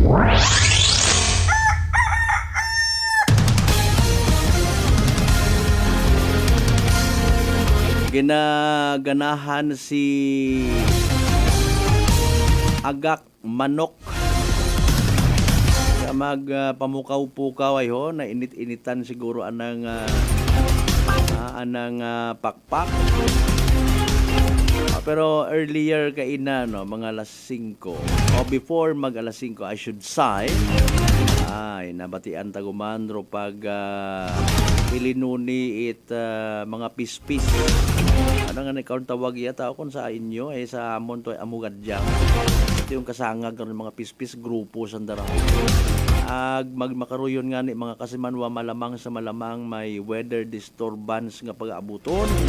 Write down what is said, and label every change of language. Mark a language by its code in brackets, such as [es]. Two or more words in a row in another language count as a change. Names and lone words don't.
[hil] Ginaganahan si Agak Manok magpamukaw-pukaw ay ho, na init-initan siguro anang pakpak. Pero earlier kaina, no, mga alas 5 o before mag alas 5 [en] I should say, [hil] ay nabatian tagumandro pag pilinuni it mga pispis. Ano nga ikaw tawag yata kung sa inyo ay sa amon to amugadyang. [tl] Ito yung kasangag ng mga pispis grupo sandara. [hil] Magmakaroyon nga ni mga kasimanwa, malamang sa malamang may weather disturbance nga pag-aabuton.